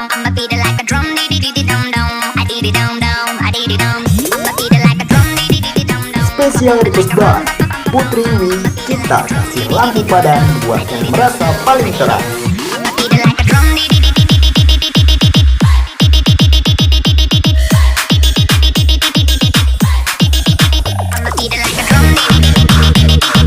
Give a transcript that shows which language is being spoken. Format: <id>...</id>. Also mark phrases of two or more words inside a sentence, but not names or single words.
<en>I'ma beat it like a drum, dee dee dee dum dum. I dee dee dum dum, I dee dee dum. I'ma beat it like a drum, dee dee dee dum dum.</en> <id>Spesial request bar Putri Ig, kita kasih lampu padam buat yang merasa paling terang.</id> <en>I'ma beat it like a drum, dee dee dee dee dee dee dee dee dee dee dee. I'ma beat it like a drum, dee dee dee dee dee dee dee dee.</en>